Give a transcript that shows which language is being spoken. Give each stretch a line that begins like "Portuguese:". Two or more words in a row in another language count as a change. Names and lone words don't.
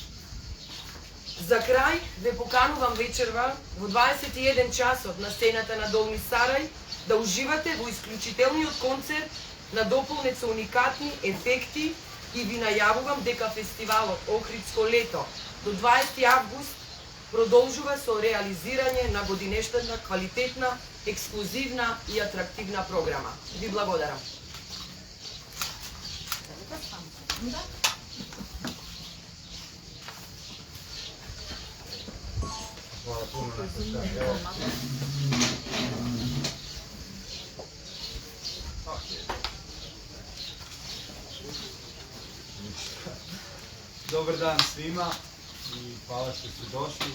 Macedonian: За крај ве поканувам вечерва во 21 часот на сцената на Долни Сарај да уживате во исклучителниот концерт надополнет со уникатни ефекти и ви најавувам дека фестивалот Охридско лето до 20 август продолжува со реализирање на годинештата квалитетна, ексклузивна и атрактивна програма. Ви благодарам.
Serbian: Hvala puno na Dobar dan svima i hvala što ste došli,